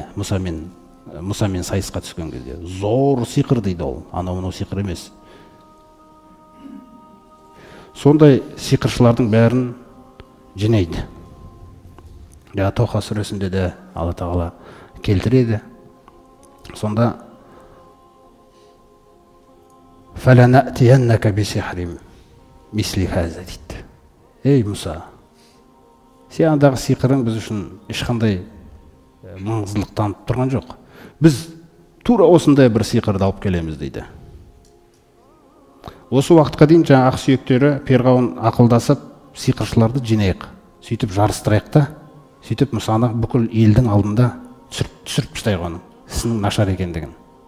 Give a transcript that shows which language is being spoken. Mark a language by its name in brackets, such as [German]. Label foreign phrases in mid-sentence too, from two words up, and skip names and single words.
[Kazakh] Мұсамен сайысқа түскен кезде. Зор сиқыр дейді ол. Анау сиқыр емес. Сондай сиқыршылардың бәрін жинайды. Тоха сүресінде де Алла тағала келтіреді. Сонда [Arabic] فَلَنَأْتِيَنَّكَ بِسِحْرٍ مِثْلِ هَذَا [Kazakh] дейді. Ей Мұса, сендағы сиқырың біз үшін ешқандай маңыздылық танытып тұрған жоқ. Біз тура осындай бір сиқырды алып келеміз дейді. Осы уақытқа дейін жаңа ақ сүйектері Фирғауын ақылдасып сиқыршыларды жинайық, сөйтіп жарыстырайық та, сөйтіп Мұсаны бүкіл елдің алдында түсіріп тастайық оның ісінің нашар екендігін.